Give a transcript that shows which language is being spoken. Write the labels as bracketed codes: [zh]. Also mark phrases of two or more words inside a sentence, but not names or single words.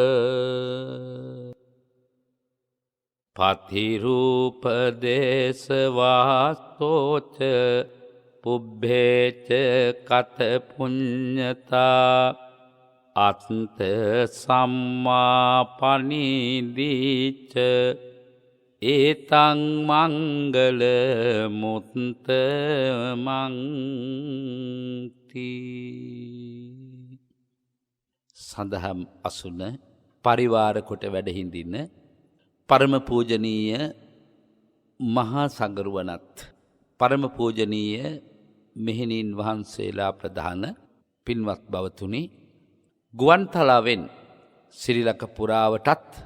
[pi] පතිරූපදේශ වාස්තෝච පුබ්බේච කත පුඤ්ඤතා අත්ථ සම්මා පනිදීච ඒතං මංගල මුත්ත මන්ති. [si] සඳහම් අසුන පරිවාර කොට වැඩහිඳින්න පරම පූජනීය මහා සංඝරුවනත් පරම පූජනීය මෙහෙණින් වහන්සේලා ප්‍රධාන පින්වත් බවතුනි ගුවන්තලාවෙන් ශ්‍රී ලංක පුරාවටත්